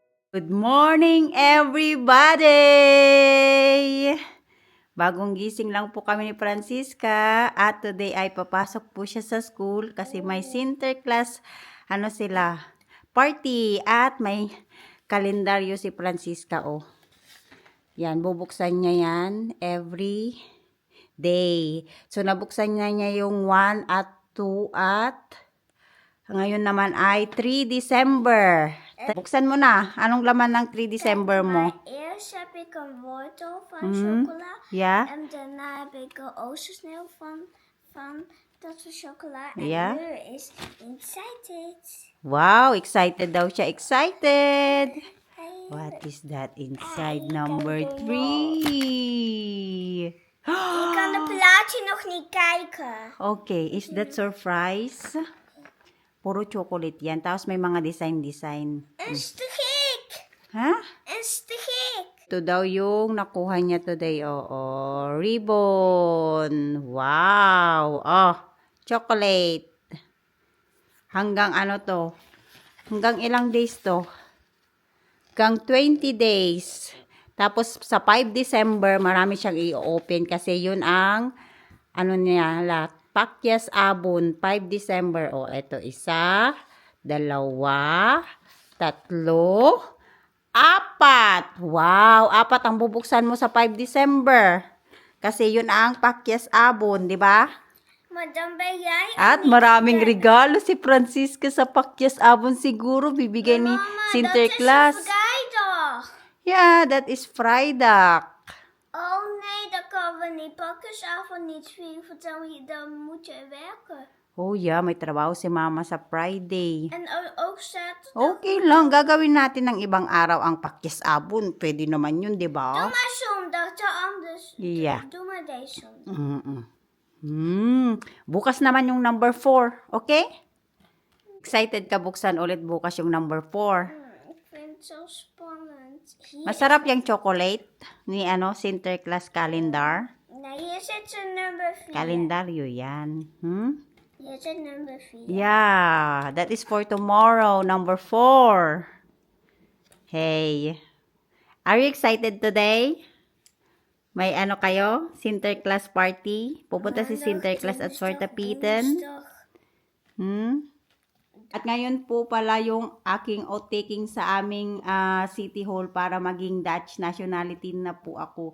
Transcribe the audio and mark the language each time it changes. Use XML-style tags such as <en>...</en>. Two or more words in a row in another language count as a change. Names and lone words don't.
<en>Good morning, everybody!</en> <tl>Bagong gising lang po kami ni Francisca at today ay papasok po siya sa school kasi may Sinterklaas, party at may kalendaryo si Francisca, oh. Yan, bubuksan niya yan every day. So, nabuksan niya yung 1 at 2 at ngayon naman ay 3 December. Buksan mo na. Anong laman ng 3 December mo?</tl> <nl>Eerst heb ik een wortel van chocola. Ja. En daarna heb ik een oostersneeuw van dat soort chocola. En Ja. nu is excited.</nl> <tl>Wow, excited daw siya. Excited.</tl> <en>Hey. What is that inside number 3?</en> <nl>Ik kan het plaatje nog niet kijken.</nl> <en>Okay, is that surprise?</en> <tl>Puro chocolate yan. Tapos may mga design.</tl> <nl>Is te gek. Ha? Is te gek.</nl> <tl>Ito daw yung nakuha niya today. Oo, ribbon. Wow. Oh, chocolate. Hanggang ano to? Hanggang ilang days to? Hanggang 20 days. Tapos sa 5 December, marami siyang i-open kasi yun ang Pakyas Abon, 5 December. O, ito, 1, 2, 3, 4. Wow, 4 ang bubuksan mo sa 5 December. Kasi yun ang Pakyas Abon, di ba?</tl> <nl>Maar dan ben jij</nl> <tl>At maraming regalo si Francisca sa Pakyas Abon siguro bibigay ni Sinterklaas.</tl> <nl>Dat is vrijdag.</nl> <en>Yeah, that is Friday.</en> <nl>Oh nee, dat kan we niet. Pakjesavond niet vieren, dan moet je werken.</nl> <en>Oh yeah,</en> <tl>may trabaho si Mama sa Friday.</tl> <nl>En ook zaterdag.</nl> <tl>Okay lang, gagawin natin ng ibang araw ang Pakyas Abon. Pwede naman yun, di ba?</tl> <nl>Doe maar zondag, te anders. Ja. Doe maar deze zondag.</nl> <tl>Bukas naman yung number 4, okay? Excited ka buksan ulit bukas yung number 4.</tl> <nl>Ik vind het zo spannend. Hier,</nl> <tl>Masarap yung chocolate ni Sinterklaas calendar.</tl> <nl>nee, hier zit zijn nummer 4.</nl> <tl>Kalendaryo yan.</tl> <nl>Hier zit nummer 4.</nl> <en>Yeah, that is for tomorrow, number 4. Hey, are you excited today?</en> <tl>May kayo? Sinterklaas party? Pupunta si Sinterklaas at Swartapitan? At ngayon po pala yung aking oath-taking sa aming City Hall para maging</tl> <en>Dutch nationality</en> <tl>na po ako.</tl>